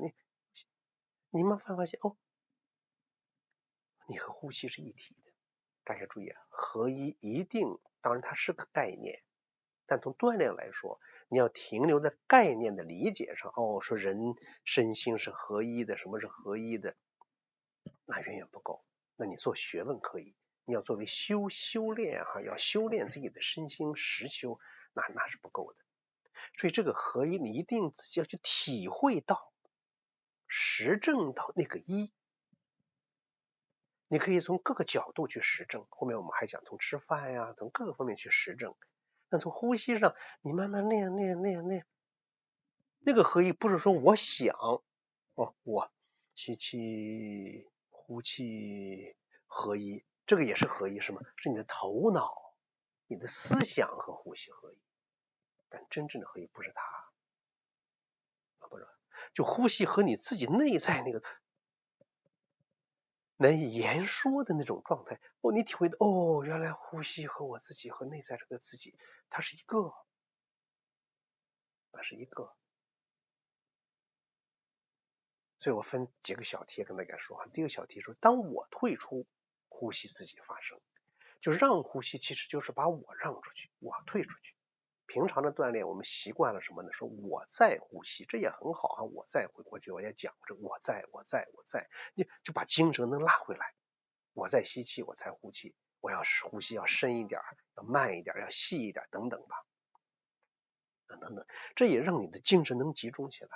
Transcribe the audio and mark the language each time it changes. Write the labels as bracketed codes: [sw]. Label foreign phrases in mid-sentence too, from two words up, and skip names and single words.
[zh] 你慢慢發現哦，你和呼吸是一體的。大家注意啊，合一一定，當然它是個概念，但從鍛鍊來說，你要停留在概念的理解上。哦，說人身心是合一的，什麼是合一的，那遠遠不夠。那你做學問可以，你要作為修煉啊，要修煉自己的身心實修，那是不夠的。所以這個合一，你一定自己要去體會到，實證到那個一。你可以從各個角度去實證，後面我們還講從吃飯呀，從各個方面去實證。但從呼吸上，你慢慢練，那個合一不是說我想我吸氣呼氣合一，這個也是合一，是嗎？是你的頭腦你的思想和呼吸合一，但真正的合一不是它，不是，就呼吸和你自己內在那個難以言說的那種狀態。哦，你體會到哦，原來呼吸和我自己和內在這個自己，它是一個，那是一個。所以我分幾個小題跟大家說。第一個小題說，當我退出，呼吸自己發生，就讓呼吸其實就是把我讓出去，我退出去。平常的鍛鍊我們習慣了什麼呢？說我在呼吸，這也很好啊。我在呼吸，過去我也講這我在，就把精神能拉回來。我在吸氣，我在呼氣，我要呼吸要深一點，要慢一點，要細一點，等等吧，等等，這也讓你的精神能集中起來。